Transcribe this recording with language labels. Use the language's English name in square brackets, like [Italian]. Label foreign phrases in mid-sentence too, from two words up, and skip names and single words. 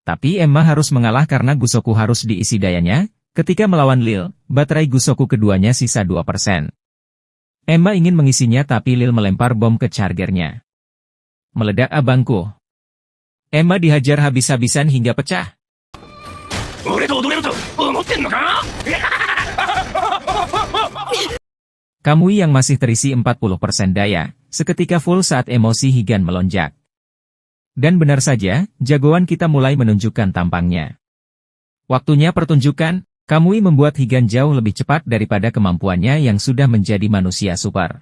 [Indonesian] Tapi Emma harus mengalah karena Gusoku harus diisi dayanya. Ketika melawan Lil, baterai Gusoku keduanya sisa 2%. Emma ingin mengisinya tapi Lil melempar bom ke chargernya. Meledak abangku. Emma dihajar habis-habisan hingga pecah. [Japanese] 俺と踊れると思ってんのか [Indonesian] Kamui yang masih terisi 40% daya, seketika full saat emosi Higan melonjak. Dan benar saja, jagoan kita mulai menunjukkan tampangnya. Waktunya pertunjukan, Kamui membuat Higan jauh lebih cepat daripada kemampuannya yang sudah menjadi manusia super.